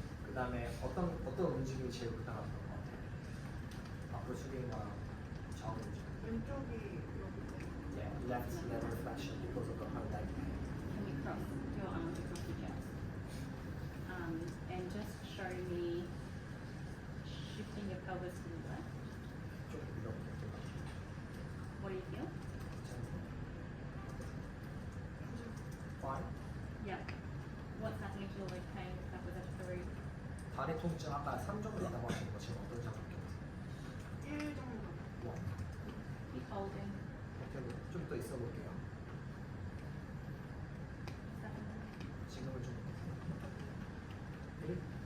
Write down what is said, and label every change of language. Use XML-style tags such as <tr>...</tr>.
<ko>그 다음에 어떤 움직임이 제일 불편하셨던 것 같아요? 앞으로 숙이는 거랑 좌우 움직임. 왼쪽이 여기</ko> <en>Yeah, left lateral flexion because of the high leg pain. Can you cross your arms across your chest? And just show me shifting your pelvis to the left.</en> <ko>좀 이렇게 좀</ko> <en>What do you feel?</en> <ko>괜찮으세요?</ko> <en>Fine. Yeah. What's happening to your leg pain? That was at 3.</en> <ko>다리 통증 아까 3 정도 있다고 하신 거 지금 어떤 장면 느껴보세요? 1 정도. 와,</ko> <en>Keep holding.</en> <ko>좀 더 있어 볼게요. 7. 지금은 좀 느끼세요? 1,</ko>